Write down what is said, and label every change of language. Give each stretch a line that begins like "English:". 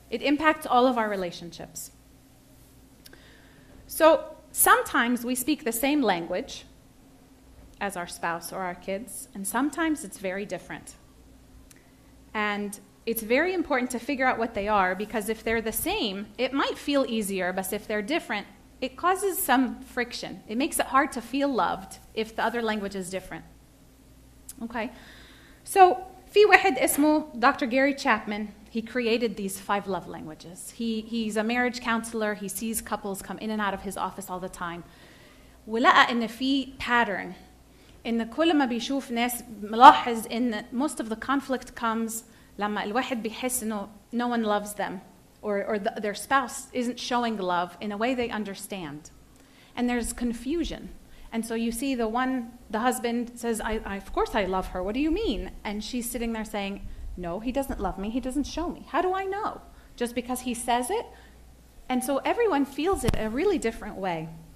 English: It impacts all of our relationships. So sometimes we speak the same language as our spouse or our kids, and sometimes it's very different. And it's very important to figure out what they are, because if they're the same, it might feel easier, but if they're different, it causes some friction. It makes it hard to feel loved if the other language is different. Okay?
Arabic: So, في واحد اسمه Dr.
English: Gary Chapman. He created these 5 love languages. He's a marriage counselor. He sees couples come in and out of his office all the time.
Arabic: ولقى إن في pattern. إن كل ما بيشوف ناس ملاحظ إن
English: most of the conflict comes
Arabic: لما الواحد بيحس إنه
English: no one loves them. Or their spouse isn't showing love in a way they understand. And there's confusion. And so you see the husband says, of course I love her, what do you mean? And she's sitting there saying, no, he doesn't love me, he doesn't show me. How do I know? Just because he says it? And so everyone feels it a really different way.